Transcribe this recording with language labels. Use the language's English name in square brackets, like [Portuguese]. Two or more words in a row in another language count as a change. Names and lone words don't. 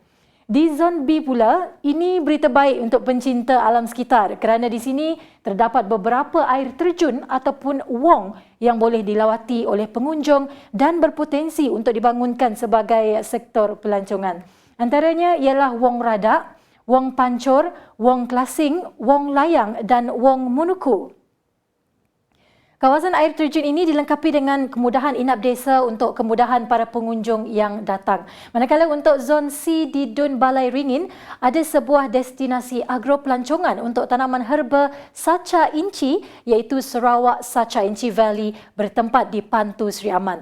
[Malay] Di Zon B pula, ini berita baik untuk pencinta alam sekitar kerana di sini terdapat beberapa air terjun ataupun wong yang boleh dilawati oleh pengunjung dan berpotensi untuk dibangunkan sebagai sektor pelancongan. Antaranya ialah Wong Radak, Wong Pancor, Wong Klasing, Wong Layang dan Wong Munuku. Kawasan air terjun ini dilengkapi dengan kemudahan inap desa untuk kemudahan para pengunjung yang datang. Manakala untuk Zon C di DUN Balai Ringin, ada sebuah destinasi agropelancongan untuk tanaman herba Sacha Inci, iaitu Sarawak Sacha Inci Valley bertempat di Pantu Sri Aman.